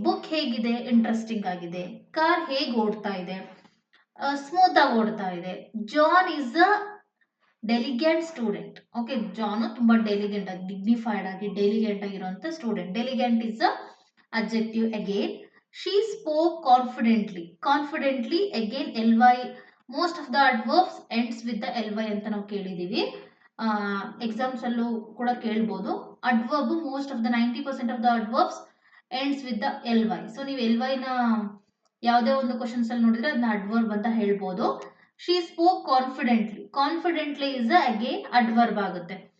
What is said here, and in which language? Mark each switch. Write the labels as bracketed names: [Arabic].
[Kannada] Book ಹೇಗಿದೆ, interesting ಆಗಿದೆ. Car ಹೇಗೆ ಓಡ್ತಾ ಇದೆ, ಸ್ಮೂತ್ ಆಗಿ ಓಡ್ತಾ ಇದೆ. [English] John is a diligent student. Okay, [Kannada] John ತುಂಬಾ ಡೆಲಿಗೆಂಟ್ ಆಗಿ, ಡಿಗ್ನಿಫೈಡ್ ಆಗಿ, ಡೆಲಿಗೆಂಟ್ ಆಗಿರುವಂತ student. [English] Diligent is a adjective again. She spoke confidently. Confidently again ly. Most of the adverbs ends with the ly [Kannada] ಅಂತ ನಾವು ಕೇಳಿದೀವಿ. ಎಕ್ಸಾಮ್ಸ್ ಅಲ್ಲೂ ಕೂಡ ಕೇಳ್ಬೋದು. [English] Adverb most of the 90% of the adverbs ends with the ly. [Kannada] So ನೀವು ly ನ ಯಾವುದೇ ಒಂದು questions ಅಲ್ಲಿ ನೋಡಿದ್ರೆ ಅದನ್ನ ಅಡ್ವರ್ಬ್ ಅಂತ ಹೇಳ್ಬೋದು. [English] She spoke confidently. Confidently is again adverb ಆಗುತ್ತೆ.